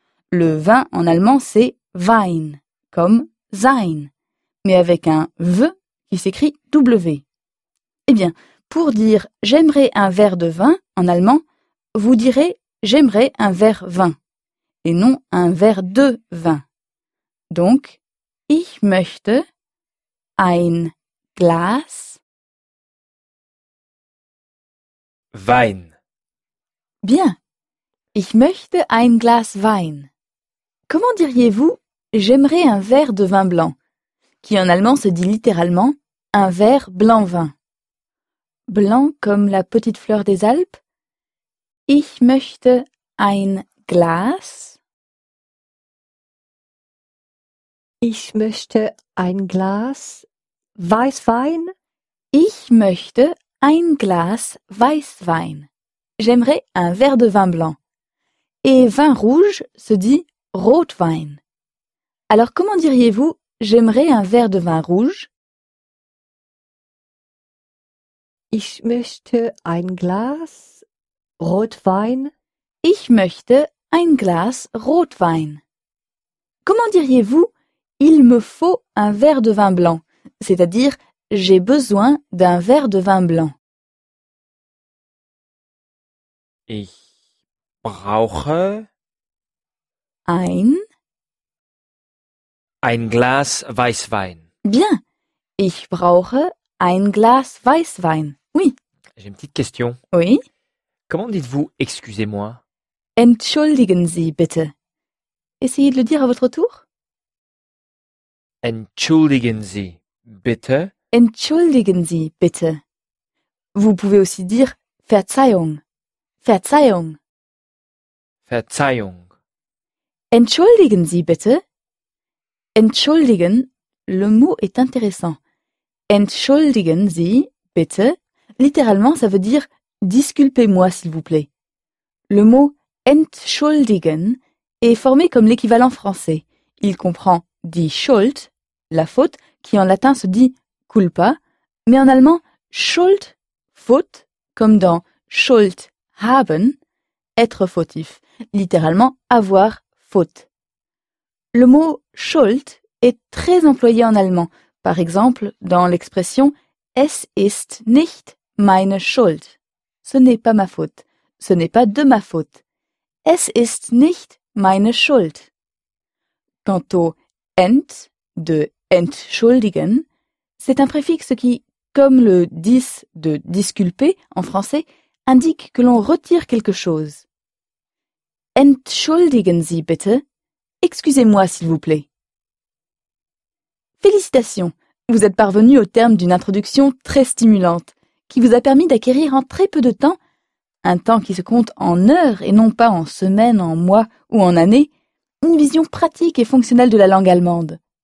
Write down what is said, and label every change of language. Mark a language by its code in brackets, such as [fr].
[fr] Le vin en allemand, c'est Wein, comme sein, mais avec un V qui s'écrit W. Eh bien, pour dire « j'aimerais un verre de vin » en allemand, vous direz « j'aimerais un verre vin » et non un verre de vin. [de] Donc, « ich möchte ein Glas Wein ». Bien, « ich möchte ein Glas Wein ». [fr] Comment diriez-vous « j'aimerais un verre de vin blanc » qui en allemand se dit littéralement « un verre blanc vin ». Blanc comme la petite fleur des Alpes. [de] « Ich möchte ein Glas. Ich möchte ein Glas Weißwein. Ich möchte ein Glas Weißwein. [fr] J'aimerais un verre de vin blanc. » Et vin rouge se dit « Rotwein. Alors comment diriez-vous « j'aimerais un verre de vin rouge » ?« [de] Ich möchte ein Glas Rotwein. » »« Ich möchte ein Glas Rotwein. [fr] » Comment diriez-vous « il me faut un verre de vin blanc » c'est-à-dire « j'ai besoin d'un verre de vin blanc. » »« [de] Ich brauche... » Ein. Ein Glas Weißwein. [fr] Bien. [de] Ich brauche ein Glas Weißwein. [fr] Oui. J'ai une petite question. Oui. Comment dites-vous excusez-moi? [de] Entschuldigen Sie bitte. [fr] Essayez de le dire à votre tour. [de] Entschuldigen Sie bitte. Entschuldigen Sie bitte. [fr] Vous pouvez aussi dire Verzeihung. [de] Verzeihung. Verzeihung. Entschuldigen Sie bitte. [fr] Entschuldigen, le mot est intéressant. [de] Entschuldigen Sie, bitte. [fr] Littéralement, ça veut dire « disculpez-moi, s'il vous plaît ». Le mot « entschuldigen » est formé comme l'équivalent français. Il comprend « die Schuld », la faute, qui en latin se dit « culpa », mais en allemand « Schuld », faute, comme dans « [de] Schuld haben [fr] », être fautif, littéralement « avoir faute ». Le mot « Schuld » est très employé en allemand, par exemple dans l'expression « [de] Es ist nicht meine Schuld ». [fr] Ce n'est pas ma faute. Ce n'est pas de ma faute. [de] Es ist nicht meine Schuld. [fr] Quant au ent de entschuldigen, c'est un préfixe qui, comme le dis de disculper en français, indique que l'on retire quelque chose. [de] Entschuldigen Sie bitte. [fr] Excusez-moi s'il vous plaît. Félicitations. Vous êtes parvenu au terme d'une introduction très stimulante qui vous a permis d'acquérir en très peu de temps un temps qui se compte en heures et non pas en semaines, en mois ou en années, une vision pratique et fonctionnelle de la langue allemande.